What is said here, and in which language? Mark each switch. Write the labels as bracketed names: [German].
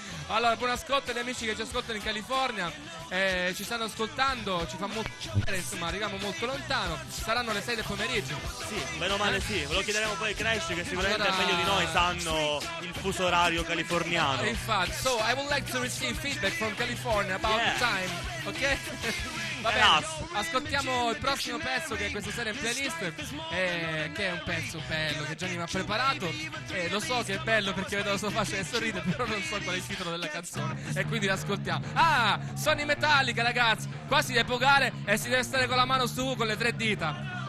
[Italian] Allora, buon ascolto agli amici che ci ascoltano in California, ci stanno ascoltando, ci fa molto piacere, insomma, arriviamo molto lontano, saranno le 6 del pomeriggio. Sì, meno male sì, ve lo chiederemo poi ai Crash, che sicuramente allora, meglio di noi sanno il fuso orario californiano. [English] Infatti, so I would like to receive feedback from California about yeah. the time, ok? [Italian] Vabbè, ascoltiamo il prossimo pezzo che è questa sera in playlist, che è un pezzo bello che Gianni mi ha preparato, lo so che è bello perché vedo la sua faccia e sorride, però non so qual è il titolo della canzone e quindi l'ascoltiamo. Ah, Sony Metallica, ragazzi, qua si deve pogare e si deve stare con la mano su, con le tre dita.